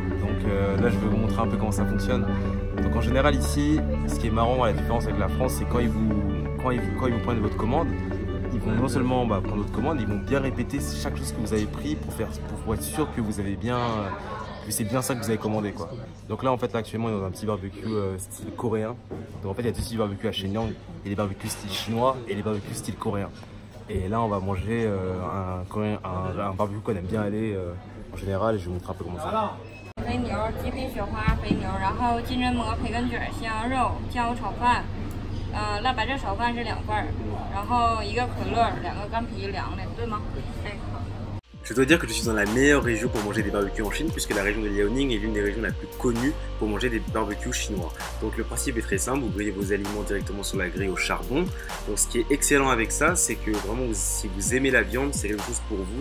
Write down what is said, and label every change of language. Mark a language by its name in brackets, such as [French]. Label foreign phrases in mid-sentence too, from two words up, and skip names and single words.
[French] Donc là, je vais vous montrer un peu comment ça fonctionne. Donc en général ici, ce qui est marrant à la différence avec la France, c'est quand ils vous prennent votre commande, ils vont non seulement prendre votre commande, ils vont bien répéter chaque chose que vous avez pris pour être sûr que vous avez bien, que c'est bien ça que vous avez commandé quoi. Donc là en fait actuellement on est dans un petit barbecue style coréen. Donc en fait il y a deux styles de barbecue à Shenyang, il y a les barbecues style chinois et les barbecues style coréen. Et là on va manger un barbecue qu'on aime bien aller en général et je vais vous montrer un peu comment ça va. [Chinese] 肥牛、极品雪花肥牛，然后金针蘑、培根卷、西洋肉、酱油炒饭，辣白菜炒饭是2份儿，然后1个可乐，2个干啤凉的，对吗？哎，好。 [French] Je dois dire que je suis dans la meilleure région pour manger des barbecues en Chine puisque la région de Liaoning est l'une des régions la plus connues pour manger des barbecues chinois. Donc le principe est très simple, vous grillez vos aliments directement sur la grille au charbon. Donc ce qui est excellent avec ça, c'est que vraiment si vous aimez la viande, c'est quelque chose pour vous.